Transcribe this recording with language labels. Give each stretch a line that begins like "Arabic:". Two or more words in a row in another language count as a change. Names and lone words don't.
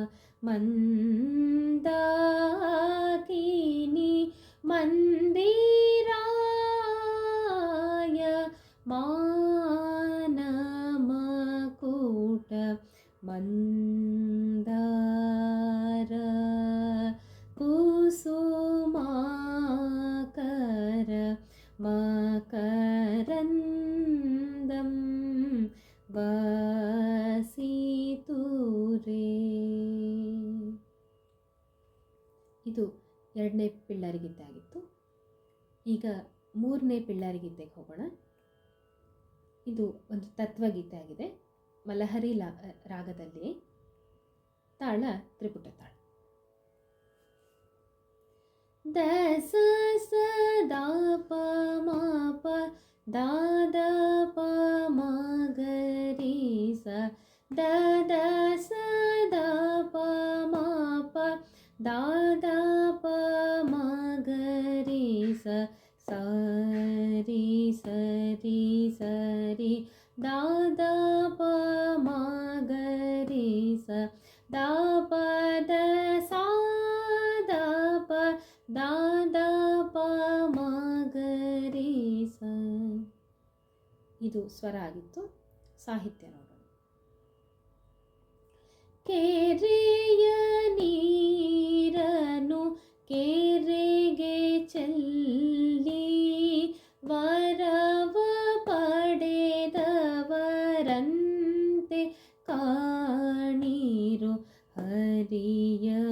Sanskrit: ಮಂದಾಕಿನಿ ಮಂದಿರಾಯ ಮಾನಮಕೂಟ ಮಂದಾರ ಕುಸುಮಾಕರ ಮಕರಂದಂ ವಸಿತುರೇ.
Kannada: ಇದು 2ನೇ ಪಿಳ್ಳಾರಿ ಗೀತೆ ಆಗಿತ್ತು. ಈಗ 3ನೇ ಪಿಳ್ಳಾರಿ ಗೀತೆಗೆ ಹೋಗೋಣ. ಇದು ಒಂದು ತತ್ವಗೀತೆ ಆಗಿದೆ. ಮಲಹರಿ ರಾಗದಲ್ಲಿ, ತಾಳ ತ್ರಿಪುಟ ತಾಳ. ದ ಸ ಸ ದ ಪ ಮ ಪ ದ ದ ಪ ಮ ಗ ರೆ ಸ ದ ದ ಸ ದ ಪ ಮ ಪ ದ ದ ಪ ಮ ಗ ರೆ ಸ ಸ ರಿ ಸ ರಿ ಸ ರಿ ದ ದ ಪ ಮ ಗ ರೆ ಸ ದ ಪ ದ ಸಾ ದ ಪ ದ ದ ಪ ಮ ಗ ರೆ ಸ. ಇದು ಸ್ವರ ಆಗಿತ್ತು. ಸಾಹಿತ್ಯ ನೋಡೋಣ. ಕೆರೆಯ ನೀರನು ಕೆರೆಗೆ ಚೆಲ್ಲಿ ವರವ ಪಡೆದವರಂತೆ ಕಾಣಿರು ಹರಿಯ